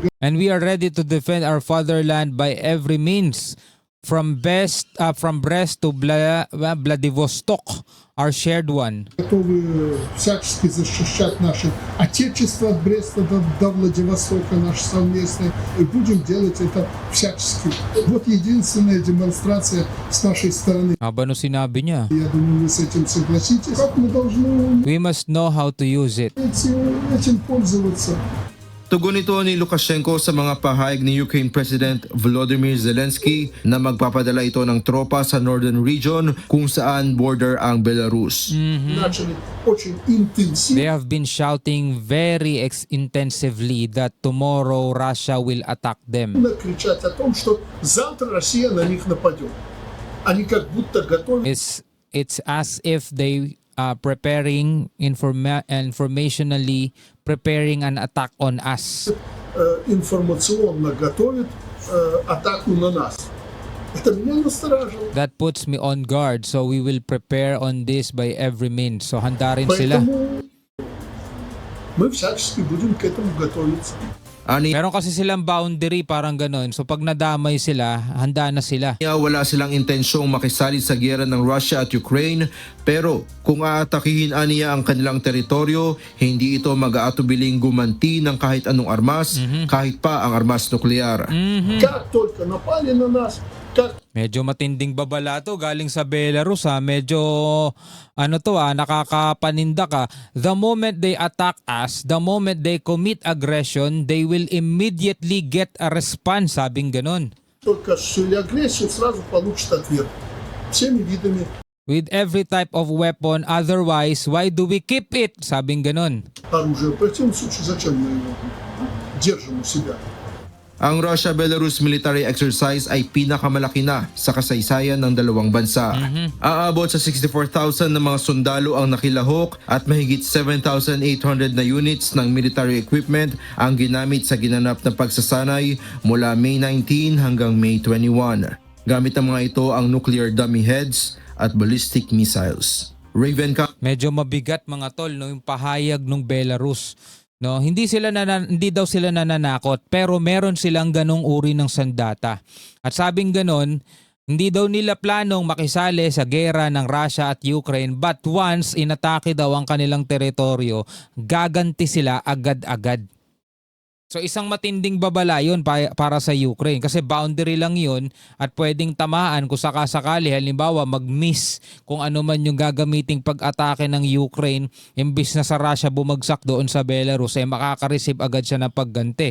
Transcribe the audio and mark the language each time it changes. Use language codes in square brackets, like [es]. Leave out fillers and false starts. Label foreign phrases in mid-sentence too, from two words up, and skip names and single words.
[en] And we are ready to defend our fatherland by every means, from Brest to Vladivostok, our shared one. [ru] готовы всячески защищать наше отечество от Бреста до Владивостока, наше совместное, и будем делать это всячески. Вот единственная демонстрация с нашей стороны. [tl] Ano sinabi niya? [ru] Я думаю, вы с этим согласитесь. Как мы должны [en] We must know how to use it. [ru] этим пользоваться? [tl] Tugon ito ni Lukashenko sa mga pahayag ni Ukraine President Volodymyr Zelensky na magpapadala ito ng tropa sa [en] northern region [tl] kung saan border ang Belarus. [ru] Начали очень интенсивно. [en] They have been shouting very intensively that tomorrow Russia will attack them. [ru] Кричать о том, что завтра Россия на них нападет. Они как будто готовы. [en] It's as if they preparing informationally preparing an attack on us. [ru] информационно готовит атаку на нас. Это меня настораживает. [en] That puts me on guard, so we will prepare on this by every means. [tl] So handa rin sila. [ru] Поэтому мы всячески будем к этому готовиться. [tl] Ani Meron kasi silang boundary, parang ganon. So pag nadamay sila, handa na sila. niya wala silang intensyong makisali sa giyera ng Russia at Ukraine, pero kung aatakihin niya ang kanilang teritoryo, hindi ito mag-aatubiling gumanti ng kahit anong armas, kahit pa ang armas nuklear. [ru] Как только напали на нас, как [tl] Medyo matinding babala to galing sa Belarus ha. Medyo nakakapaninda ka. [en] The moment they attack us, the moment they commit aggression, they will immediately get a response, [tl] sabing ganon. [ru] только осуществили агрессию, сразу получит ответ. Всеми видами [en] With every type of weapon, otherwise, why do we keep it? [tl] Sabing ganon. [ru] оружия. В противном случае, зачем мы его держим у себя? [tl] Ang Russia-Belarus military exercise ay pinakamalaki na sa kasaysayan ng dalawang bansa. Aabot sa 64,000 na mga sundalo ang nakilahok at mahigit 7,800 na units ng [en] military equipment [tl] ang ginamit sa ginanap na pagsasanay mula May 19 hanggang May 21. Gamit ang mga ito ang [en] nuclear dummy heads [tl] at [en] ballistic missiles. [tl] Raven Ka Medyo mabigat mga tol no yung pahayag ng Belarus. No, hindi daw sila nananakot pero meron silang ganong uri ng sandata. At sabing ganon, hindi daw nila planong makisali sa gera ng Russia at Ukraine, [en] but once [tl] inatake daw ang kanilang teritoryo, gaganti sila agad-agad. So isang matinding babala yun para sa Ukraine kasi boundary lang yun at pwedeng tamaan kung sakasakali halimbawa mag-miss kung ano man yung gagamiting pag-atake ng Ukraine imbis na sa Russia bumagsak doon sa Belarus makaka-receive agad siya ng pagganti.